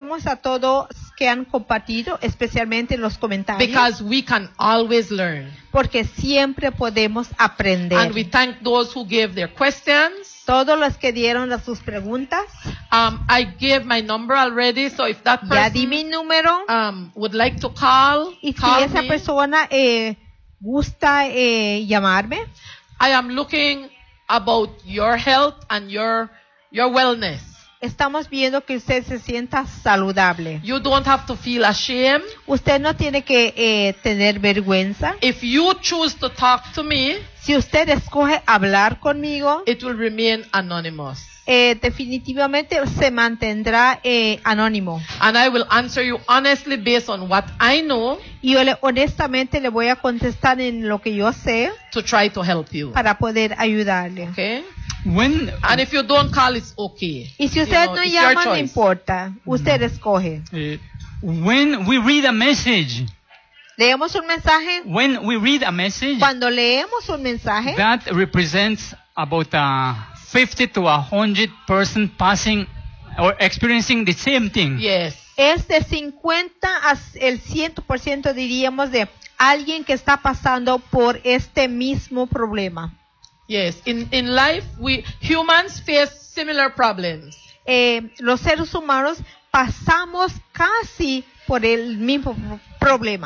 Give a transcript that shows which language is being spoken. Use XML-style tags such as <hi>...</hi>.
<es>agradecemos a todos que han compartido, especialmente en los comentarios.</es> <en>Because we can always learn.</en> <es>Porque siempre podemos aprender.</es> <en>And we thank those who gave their questions.</en> <es>Todos los que dieron sus preguntas.</es> <en>I gave my number already, so if that person</en> <es>ya di mi número,</es> <en>would like to call,</en> <es>y</es> <en>call</en> <es>si esa</es> <en>me.</en> <es>Persona gusta llamarme.</es> <en>I am looking about your health and your wellness.</en> <es>Estamos viendo que usted se sienta saludable.</es> <en>You don't have to feel ashamed.</en> <es>Usted no tiene que tener vergüenza.</es> <en>If you choose to talk to me,</en> <es>si usted escoge hablar conmigo,</es> <en>it will remain anonymous.</en> <es>Definitivamente se mantendrá anónimo.</es> <en>And I will answer you honestly based on what I know.</en> <es>Y yo honestamente le voy a contestar en lo que yo sé.</es> <en>To try to help you.</en> <es>Para poder ayudarle.</es> <en>Okay. When and if you don't call, it's okay.</en> <es>Y si usted no llama, no importa. Usted escoge.</es> <en>When we read a message.</en> <es>Leemos un mensaje.</es> <en>When we read a message.</en> <es>Cuando leemos un mensaje.</es> <en>That represents about 50 to 100 person passing or experiencing the same thing. Yes.</en> <es>Es de 50 al 100% diríamos de alguien que está pasando por este mismo problema.</es> <en>Yes, in life we humans face similar problems.</en> <es>Los seres humanos pasamos casi por el mismo problema.</es>